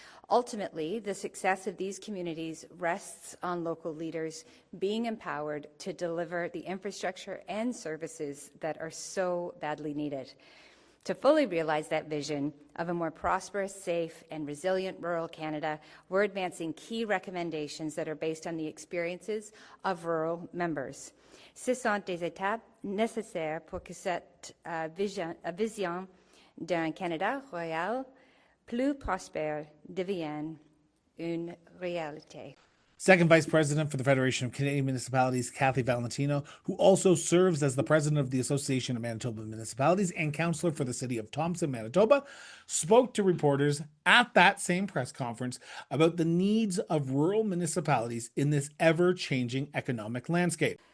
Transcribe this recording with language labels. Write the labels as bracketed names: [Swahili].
[English] Ultimately, the success of these communities rests on local leaders being empowered to deliver the infrastructure and services that are so badly needed. To fully realize that vision of a more prosperous, safe, and resilient rural Canada, we're advancing key recommendations that are based on the experiences of rural members. [French] Ce sont des étapes nécessaires pour que cette vision d'un Canada royal plus prospère devienne une réalité. [English] Second Vice President for the Federation of Canadian Municipalities, Kathy Valentino, who also serves as the President of the Association of Manitoba Municipalities and Councillor for the City of Thompson, Manitoba, spoke to reporters at that same press conference about the needs of rural municipalities in this ever-changing economic landscape.